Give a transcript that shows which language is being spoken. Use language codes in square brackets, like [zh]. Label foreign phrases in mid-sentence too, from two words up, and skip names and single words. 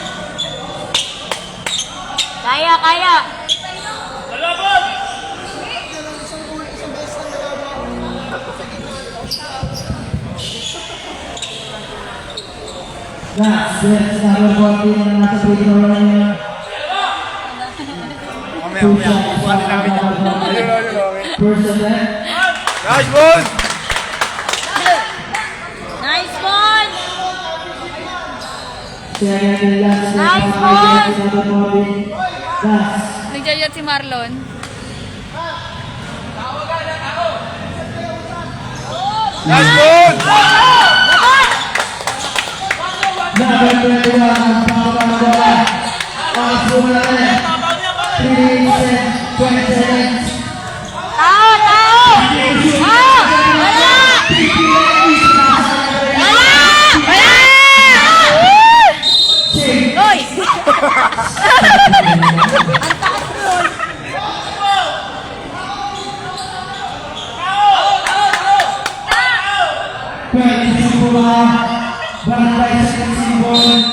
[tl] Kaya, kaya. [en] That's number 14 [tl] na nasa video na yun. [en] First attempt. Nice ball! Nice ball. Nice Nice ball! [tl] Nagjajat si Marlon. [en] Nice ball! [tl] Number 21 ang pangalawa. Ang sumunod. 3 seconds. Tao! Tao! Tao! Wala! Wala! Wala! Hoy! Barangay Simbol.